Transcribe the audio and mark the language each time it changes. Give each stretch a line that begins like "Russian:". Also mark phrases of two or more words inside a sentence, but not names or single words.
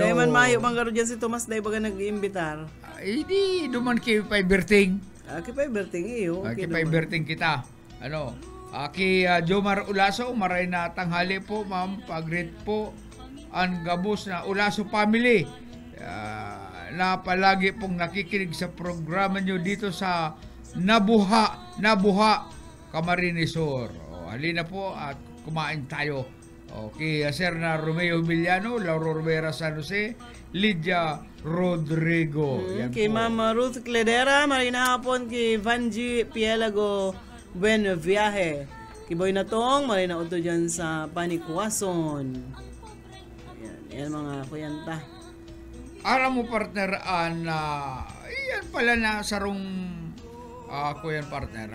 Bikol: Dahil man mayo, manggaro dyan si Tomas, dahil baga nag-iimbitar. Hindi, duman ki Paiberting. Ki Paiberting, iyo. Ki Paiberting kita. Ki Jomar Ulaso, maray na tanghali po, ma'am. Pag-greet po ang gabos na Ulaso family.
Filipino: Na palagi pong nakikinig sa programa nyo dito sa Nabuha, Camarines Sur. Halina po at kumain tayo. Okay, Sir na Romeo Villano, Lauro Rivera San Jose, Lydia Rodrigo.
Bikol: Yan Kay po. Mama Ruth Cledera, marina hapon kay Vanji Pielago,
Spanish: buen viaje.
Bikol: Kay Boy Natong, marina uto dyan sa Panikwason. Yan mga kuyanta. Alam mo partner, yan pala na sarong kuyan partner.